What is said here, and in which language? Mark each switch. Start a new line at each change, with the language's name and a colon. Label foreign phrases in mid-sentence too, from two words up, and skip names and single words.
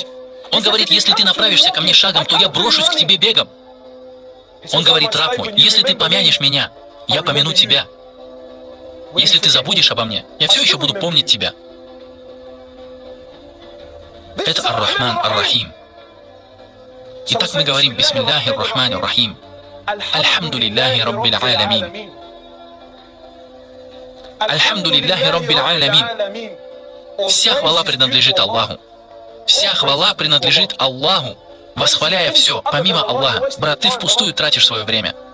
Russian: Он говорит, если ты направишься ко мне шагом, то я брошусь к тебе бегом. Он говорит, раб мой, если ты помянешь меня, я помяну тебя. Если ты забудешь обо мне, я все еще буду помнить тебя. Это Ар-Рахман Ар-Рахим. Итак, мы говорим,
Arabic: بسم الله الرحمن الرحيم. الحمد لله رب العالمين. الحمد لله رب العالمين.
Russian: Вся хвала принадлежит Аллаху. Вся хвала принадлежит Аллаху. Восхваляя все, помимо Аллаха, брат, ты впустую тратишь свое время.